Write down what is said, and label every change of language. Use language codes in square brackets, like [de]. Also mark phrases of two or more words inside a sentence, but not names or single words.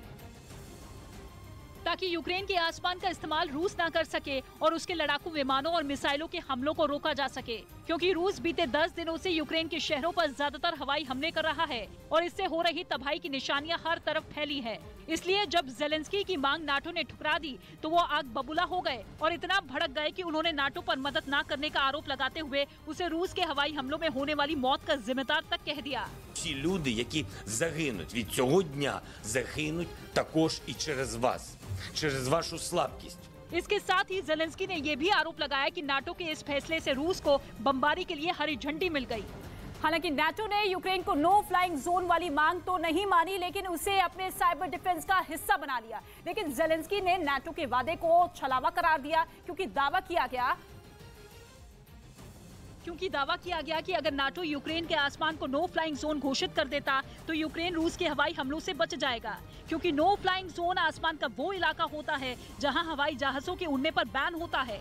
[hi] ताकि यूक्रेन के आसमान का इस्तेमाल रूस ना कर सके और उसके लड़ाकू विमानों और मिसाइलों के हमलों को रोका जा सके, क्योंकि रूस बीते 10 दिनों से यूक्रेन के शहरों पर ज्यादातर हवाई हमले कर रहा है और इससे हो रही तबाही की निशानियां हर तरफ फैली है। इसलिए जब जेलेंस्की की मांग नाटो ने ठुकरा दी तो वो आग बबूला हो गए और इतना भड़क गए कि उन्होंने नाटो पर मदद न करने का आरोप लगाते हुए उसे रूस के हवाई हमलों में होने वाली मौत का जिम्मेदार तक कह दिया। [uk] Ті люди, які загинуть від цього дня, загинуть також і через вас, через вашу слабкість. [hi] इसके साथ ही जेलेंस्की ने ये भी आरोप लगाया कि नाटो के इस फैसले से रूस को बमबारी के लिए हरी झंडी मिल गई। हालांकि नाटो ने यूक्रेन को [en] no flying zone [hi] वाली मांग तो नहीं मानी, लेकिन उसे अपने [en] cyber defence [hi] का हिस्सा बना लिया। लेकिन जेलेंस्की ने नाटो के वादे को छलावा करार दिया, क्योंकि दावा किया गया कि अगर नाटो यूक्रेन के आसमान को [en] no flying zone [hi] घोषित कर देता तो यूक्रेन रूस के हवाई हमलों से बच जाएगा, क्योंकि [en] no flying zone [hi] आसमान का वो इलाका होता है जहां हवाई जहाजों के उड़ने पर बैन होता है।